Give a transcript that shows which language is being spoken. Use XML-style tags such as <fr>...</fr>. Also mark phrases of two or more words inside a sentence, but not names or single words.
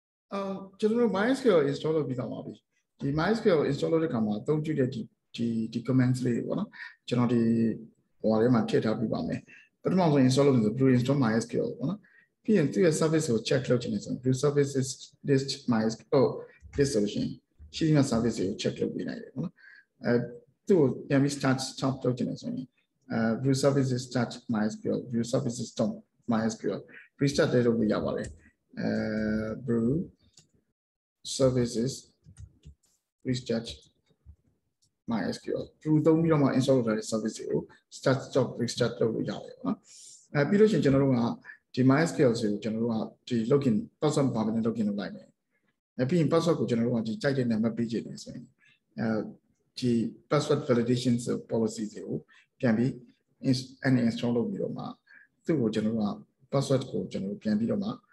<my>general MySQL install လုပ်ပြီးတော့ပါပြီဒီ MySQL install လုပ်တဲ့အခါမှာအသုံးပြုတဲ့ဒီ comments လေးတွေပေါ့နော်ကျွန်တော်ဒီဟိုထဲမှာထည့်ထားပြပါမယ်ပထမဆုံး install လုပ်နေဆို</my> <en>Brew install MySQL</en> <my>ပေါ့နော် ပြီးရင်သူ့ရဲ့ service ကို check လုပ်ချင်တယ်ဆိုရင်</my> <en>Brew services list MySQL list solution</en> <my>ရှိတဲ့ service ကို check လုပ်ပေးနိုင်တယ်ပေါ့နော်သူ့ကိုပြန်ပြီး start လုပ် ချင်တယ်ဆိုရင်</my> <en>Brew services start MySQL Brew services stop MySQL restart</en> <my>လုပ်လို့ရပါတယ်</my> <en>Brew services restart MySQL</en> <my>Brew သုံး ပြီးတော့မှ install လုပ်ထားတဲ့ service တွေကို</my> <en>start stop restart</en> <my>လုပ်လို့ရတယ်ပေါ့နော်ပြီးလို့ရှိရင်ကျွန်တော်တို့ကဒီ MySQL ဆိုကျွန်တော်တို့ကဒီ</my> <en>login password</en> <my>ပါမယ် login လုပ်လိုက်မယ်ပြီးရင် password ကိုကျွန်တော်တို့ကဒီကြိုက်တဲ့ name ပေးချင်တယ်ဆိုရင်ဒီ</my> <en>password validation policy</en> <my>တွေကိုပြန်ပြီး uninstall လုပ်ပြီးတော့မှသူ့ကိုကျွန်တော်တို့က password ကိုကျွန်တော်တို့ပြန်ပြီးတော့မှ</my>